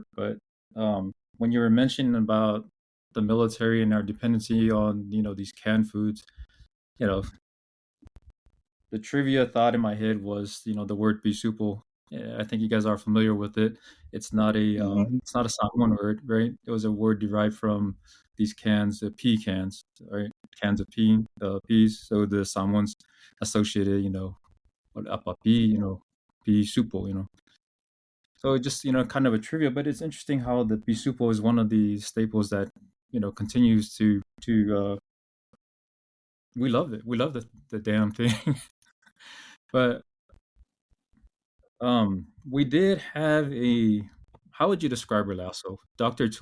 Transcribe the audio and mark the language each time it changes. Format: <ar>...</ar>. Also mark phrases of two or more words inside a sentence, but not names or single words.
<en>But when you were mentioning about the military and our dependency on these canned foods, you know the trivia thought in my head was the word bisupo. I think you guys are familiar with it. Mhm. It's not a Samoan word, right? It was a word derived from these cans, pea cans, right? Cans of peas. So the Samoans associated, with apapi, pea supo, So just kind of a trivia, but it's interesting how the pea supo is one of the staples that continues to we love it. We love the damn thing. But we did have a how would you describe her, Lasso? Dr. Tui.</en>